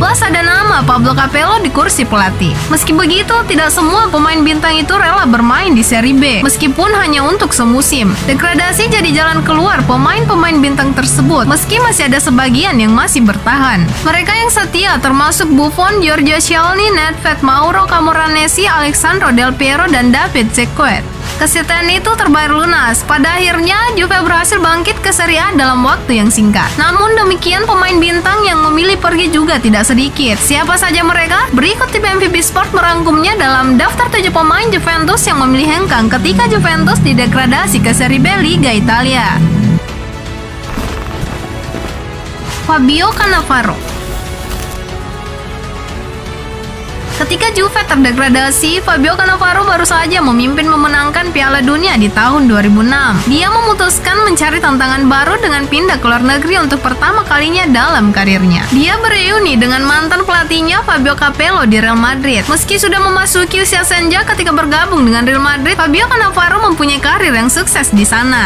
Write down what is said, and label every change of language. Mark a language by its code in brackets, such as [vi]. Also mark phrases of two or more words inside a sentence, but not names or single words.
[id] Plus ada nama Pablo Capello di kursi pelatih. Meski begitu, tidak semua pemain bintang itu rela bermain di Serie B, meskipun hanya untuk semusim. Degradasi jadi jalan keluar pemain bintang tersebut, meski masih ada sebagian yang masih bertahan. Mereka yang setia termasuk Buffon, Giorgio Chiellini, Nedved, Mauro Camoranesi, Alessandro Del Piero, dan David Cequet. Kesetiaan itu terbayar lunas. Pada akhirnya, Juve berhasil bangkit ke Serie A dalam waktu yang singkat. Namun demikian, pemain bintang yang memilih pergi juga tidak sedikit. Siapa saja mereka? Berikut tim MVP Sport merangkumnya dalam daftar 7 pemain Juventus yang memilih hengkang ketika Juventus didegradasi ke Serie B Liga Italia. Fabio Cannavaro. Ketika Juve terdegradasi, Fabio Cannavaro baru saja memimpin memenangkan Piala Dunia di tahun 2006. Dia memutuskan mencari tantangan baru dengan pindah ke luar negeri untuk pertama kalinya dalam karirnya. Dia bereuni dengan mantan pelatihnya Fabio Capello di Real Madrid. Meski sudah memasuki usia senja ketika bergabung dengan Real Madrid, Fabio Cannavaro mempunyai karir yang sukses di sana.